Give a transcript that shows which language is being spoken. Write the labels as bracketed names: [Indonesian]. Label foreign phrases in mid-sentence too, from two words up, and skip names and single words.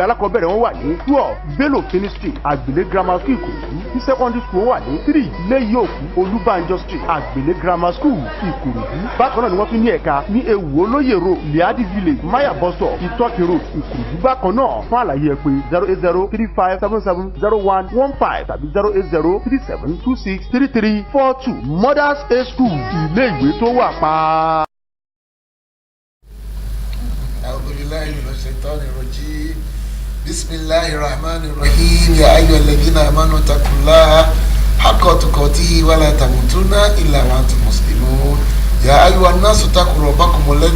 [Yoruba] alákọ̀ọ́bẹ̀rẹ̀ wọn wà ní 12 Bello Fini Street Àgbèlé Grammar School Ìkòròdú ní [English] secondary school [Yoruba] wà ní 3 Léyòkú Olúbànjọ Street Àgbèlé Grammar School Ìkòròdú bákan náà ni wọ́n tún ní ẹ̀ka ní Ewu Olóyè Road Liadi Village Maya Bus Stop Ìtọ́kì Road Ìkòròdú bákan náà fún àlàyé ẹ pé 08035770115 tàbí 08037263342 Mothers Aid School ilé ìwé tó wà pa. [Arabic] بسم الله الرحمن الرحيم يا أيها الذين آمنوا اتقوا الله حق تقاته ولا تموتن إلا وأنتم مسلمون يا أيها الناس اتقوا ربكم الذي